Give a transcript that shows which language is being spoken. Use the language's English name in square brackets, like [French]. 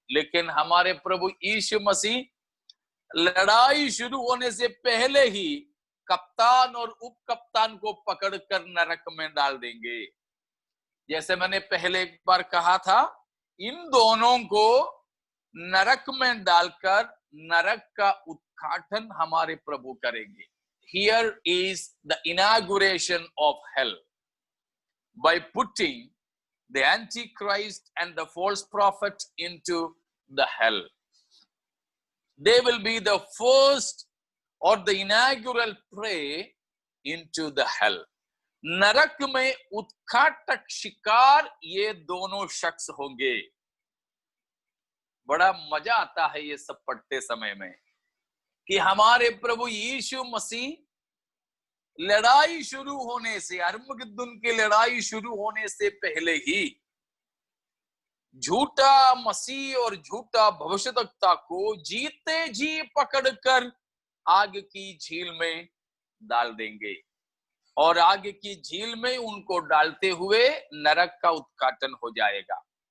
[Hindi] लेकिन हमारे प्रभु यीशु मसीह लड़ाई शुरू होने से पहले ही कप्तान और उप कप्तान को पकड़कर नरक में डाल देंगे। जैसे मैंने पहले एक बार कहा था, इन दोनों को नरक में डालकर नरक का उद्घाटन हमारे प्रभु करेंगे। [English] Here is the inauguration of hell by putting the Antichrist and the false prophet into the hell. They will be the first or the inaugural prey into the hell. [Hindi] नरक में उत्खाटक शिकार ये दोनों शख्स होंगे। बड़ा मजा आता है ये सब पढ़ते समय में कि हमारे प्रभु यीशु मसीह लड़ाई शुरू होने से, अर्मगदुन की लड़ाई शुरू होने से पहले ही झूठा मसीह और झूठा भविष्यद्वक्ता को जीते जी पकड़कर आग की झील में डाल देंगे, और आग की झील में उनको डालते हुए नरक का उद्घाटन हो जाएगा।